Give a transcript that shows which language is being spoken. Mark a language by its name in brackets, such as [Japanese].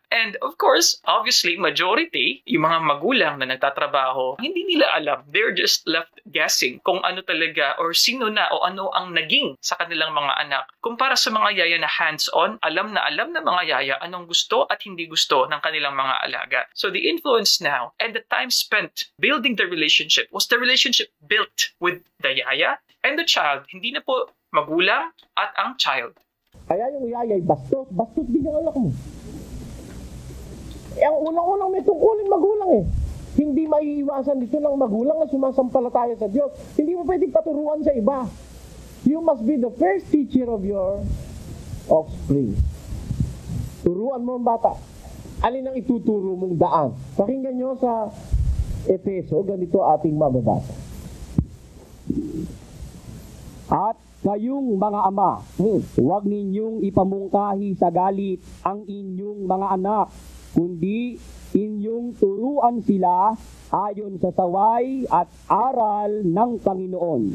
[English] And of course, obviously, majority, [Filipino] yung mga magulang na nagtatrabaho, hindi nila alam. [English] They're just left guessing [Filipino] kung ano talaga or sino na o ano ang naging sa kanilang mga anak. Kumpara sa mga yaya na hands-on, alam na mga yaya anong gusto at hindi gusto ng kanilang mga alaga. [English] So the influence now and the time spent building the relationship, was the relationship built with the yaya and the child, [Filipino] hindi na po magulang at ang child. Kaya yung yaya ay bastos din yung anak mo. Ang unang-unang may tungkulin magulang Hindi maiiwasan dito ng magulang na sumasampalataya sa Diyos. Hindi mo pwedeng paturuan sa iba. [English] You must be the first teacher of your offspring. [Filipino] Turuan mo ang bata. Alin ang ituturo mong daan? Pakinggan nyo sa Efeso, ganito ating mababasa. At kayong mga ama, huwag ninyong ipamungkahi sa galit ang inyong mga anak, kundi inyong turuan sila ayon sa saway at aral ng Panginoon.